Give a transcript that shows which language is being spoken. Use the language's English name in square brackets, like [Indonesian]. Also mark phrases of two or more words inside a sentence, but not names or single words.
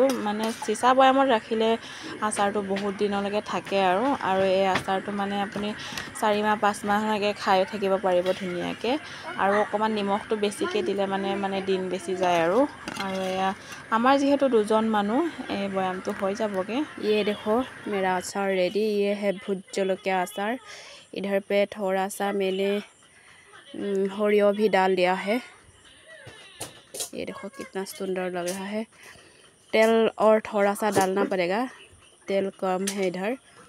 [Assamese] মানে চিচা বৈয়ামত ৰাখিলে আচাৰটো বহুত দিনলৈকে থাকে আৰু এই আচাৰটো মানে আপুনি 4 মাহ 5 মাহলৈকে খাই থাকিব পাৰিব ধুনীয়াকৈ। আৰু অকণমান নিমখটো বেছিকৈ দিলে মানে দিন বেছি যায় আৰু এয়া আমাৰ যিহেতু 2জন মানুহ এই বৈয়ামটো হৈ যাবগৈ। [Hindi] ये देखो मेरा अचार रेडी। ये है भूत जलकिया अचार। इधर पे थोड़ा सा मैंने सरियों भी डाल दिया है। ये देखो कितना सुंदर लग रहा है। तेल और थोड़ा सा डालना पड़ेगा, तेल कम है इधर।